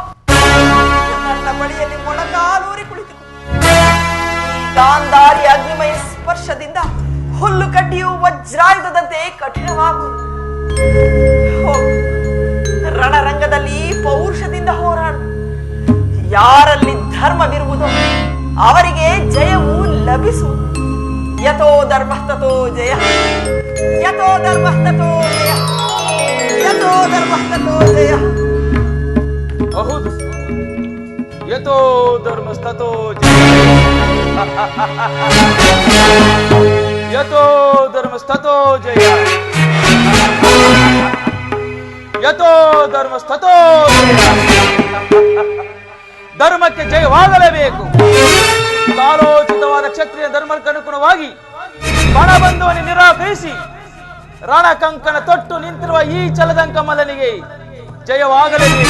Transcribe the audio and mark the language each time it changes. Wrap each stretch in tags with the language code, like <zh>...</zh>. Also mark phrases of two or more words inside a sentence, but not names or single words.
<kn>ನನ್ನ ಬಳಿಯಲ್ಲಿ ಮೊಣಕಾಲೂರಿ ಕುಳಿತು ಗಾಂಧಾರಿ ಅಗ್ನಿಮಯ ಸ್ಪರ್ಶದಿಂದ ಹುಲ್ಲು ಕಡ್ಡಿಯು ವಜ್ರಾಯುಧದಂತೆ ಕಠಿಣವಾಗುವುದು. ರಣರಂಗದಲ್ಲಿ ಪೌರುಷದಿಂದ ಹೋರಾಡು. ಯಾರಲ್ಲಿ ಧರ್ಮವಿರುವುದೋ ಅವರಿಗೆ ಜಯವು ಲಭಿಸುವುದು.</kn> <sa>ಯಥೋ ಧರ್ಮಸ್ತೋ ಜಯ, ಯಥೋ ಧರ್ಮಸ್ತೋ ಜಯ, ಯಥೋ ಧರ್ಮಸ್ತೋ ಜಯ. ಹೌದು, ಯಥೋ ಧರ್ಮಸ್ತೋ ಜಯ, ಯಥೋ ಧರ್ಮಸ್ತೋ ಜಯ, ಯಥೋ ಧರ್ಮಸ್ತೋ ಜಯ.</sa> <kn>ಧರ್ಮಕ್ಕೆ ಜಯವಾಗಲೇಬೇಕು. ಕಾಲೋಚಿತವಾದ ಕ್ಷತ್ರಿಯ ಧರ್ಮಕ್ಕನುಗುಣವಾಗಿ ಪಣಬಂಧುವನ್ನು ನಿರಾಕರಿಸಿ ರಣಕಂಕಣ ತೊಟ್ಟು ನಿಂತಿರುವ ಈ ಚಲದಂಕಮಲನಿಗೆ ಜಯವಾಗಲೇಬೇಕು.</kn>